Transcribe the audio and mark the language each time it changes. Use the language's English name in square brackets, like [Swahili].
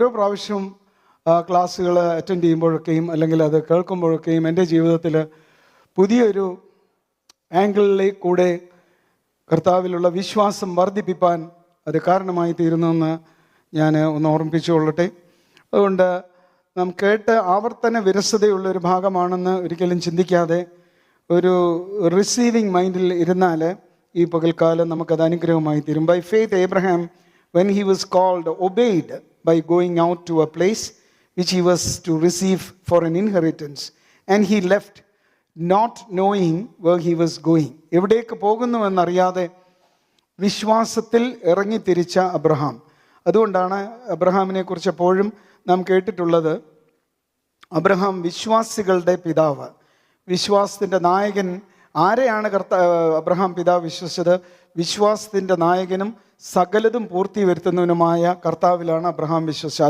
[Malayalam] ഓരോ പ്രാവശ്യവും ക്ലാസ്സുകൾ അറ്റൻഡ് ചെയ്യുമ്പോഴൊക്കെയും അല്ലെങ്കിൽ അത് കേൾക്കുമ്പോഴൊക്കെയും എൻ്റെ ജീവിതത്തിൽ പുതിയൊരു ആംഗിളിലേക്ക് കൂടെ കർത്താവിലുള്ള വിശ്വാസം വർദ്ധിപ്പിക്കാൻ അത് കാരണമായി തീരുന്നുവെന്ന് ഞാൻ ഒന്ന് ഓർമ്മിപ്പിച്ചുകൊള്ളട്ടെ. അതുകൊണ്ട് നാം കേട്ട് ആവർത്തന വിരസതയുള്ളൊരു ഭാഗമാണെന്ന് ഒരിക്കലും ചിന്തിക്കാതെ ഒരു റിസീവിങ് മൈൻഡിൽ ഇരുന്നാൽ ഈ പകൽക്കാലം നമുക്കത് അനുഗ്രഹമായി തീരും. [English] By faith Abraham, when he was called, obeyed by going out to a place which he was to receive for an inheritance, and he left not knowing where he was going. [Malayalam] എവിടേക്ക് പോകുന്നുവെന്നറിയാതെ വിശ്വാസത്തിൽ ഇറങ്ങിത്തിരിച്ച Abraham. അതുകൊണ്ടാണ് അബ്രഹാമിനെ കുറിച്ച് എപ്പോഴും നാം കേട്ടിട്ടുള്ളത്, Abraham വിശ്വാസികളുടെ പിതാവ്, വിശ്വാസത്തിൻ്റെ നായകൻ. ആരെയാണ് അബ്രഹാം പിതാവ് വിശ്വസിച്ചത്? വിശ്വാസത്തിൻ്റെ നായകനും സകലതും പൂർത്തി വരുത്തുന്നവനുമായ കർത്താവിലാണ് അബ്രഹാം വിശ്വസിച്ചത്.